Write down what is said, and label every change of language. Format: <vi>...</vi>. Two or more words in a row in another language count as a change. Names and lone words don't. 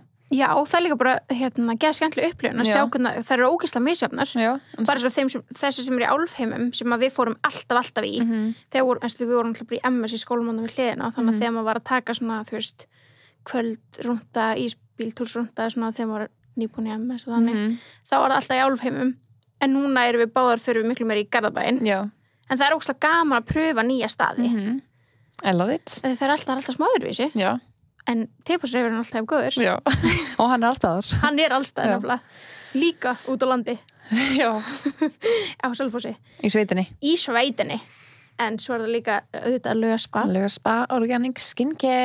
<is>já, það er líka bara geða skemmtileg upplifun að sjá hvernig það eru ógeðslega misjafnar bara svo þessi sem er í Álfheimum sem að við fórum alltaf í þegar við vorum alltaf bara í MS í skólamána við hliðina þannig að þegar maður var að taka svona þú veist, kvöldrúnda ísbíltúrsrúnda svona þegar maður var nýbúin í MS og þannig þá var það alltaf í Álfheimum en núna erum við báðar fyrir við miklu meira í Garðabæinn en það er ógeðslega gaman að pröfa nýja staði</is> <en>I love it</en> <is>það er alltaf smá öðruvísi en tebúðsreyfurinn er alltaf góður já, og hann er allstaðar hann er allstaðar nefnilega, líka út á landi já á Selfossi í sveitinni en svo er það líka auðvitað Laugaspa Organic Skincare</is>